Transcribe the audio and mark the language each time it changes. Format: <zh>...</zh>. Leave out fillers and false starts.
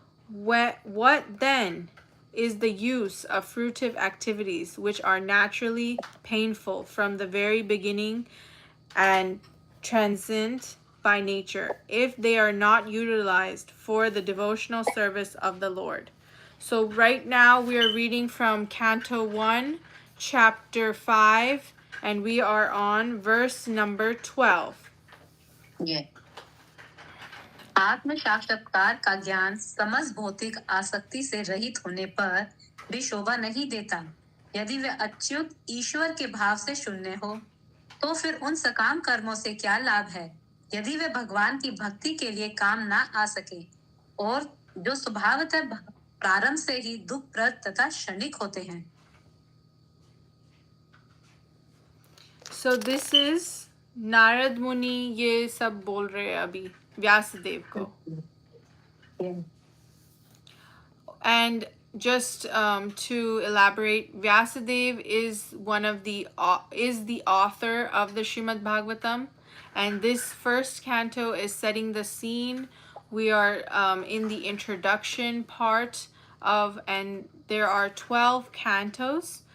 <en>What then is the use of fruitive activities which are naturally painful from the very beginning and transient by nature, if they are not utilized for the devotional service of the Lord? So right now we are reading from Canto 1, chapter 5, and we are on verse number 12. Yeah.</en> <hi>आत्म साक्षात्कार का ज्ञान समस्त भौतिक आसक्ति से रहित होने पर भी शोभा नहीं देता. यदि वे अच्युत ईश्वर के भाव से शून्य हो, तो फिर उन सकाम कर्मों से क्या लाभ है, यदि वे भगवान की भक्ति के लिए काम ना आ सके, और जो स्वभावतः प्रारंभ से ही दुखप्रद तथा क्षणिक होते हैं.</hi> <en>So this is</en> <hi>नारद मुनि ये सब बोल रहे हैं अभी व्यासदेव को.</hi> <en>And just to elaborate, Vyasadev is the author of the Srimad Bhagavatam, and this first canto is setting the scene. We are in the introduction part of, and there are 12 cantos.</en>